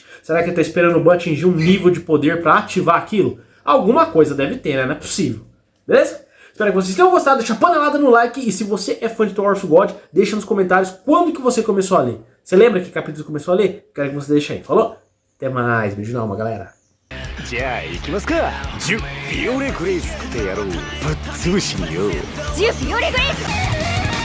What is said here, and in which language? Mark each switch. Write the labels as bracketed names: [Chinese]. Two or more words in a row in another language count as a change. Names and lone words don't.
[Portuguese] Será que ele tá esperando o Ban atingir um nível de poder pra ativar aquilo? Alguma coisa deve ter, né? Não é possível. Beleza? Espero que vocês tenham gostado, deixa a panelada no like e se você é fã de Tower of God, deixa nos comentários quando que você começou a ler. Você lembra que capítulo você começou a ler? Quero que você deixe aí, falou? Até mais, beijo na alma, galera. [Japanese] じゃあ行きますか。ジュ・フィオレグレイスってやろう。ぶっ潰しによ。ジュ・フィオレグレイス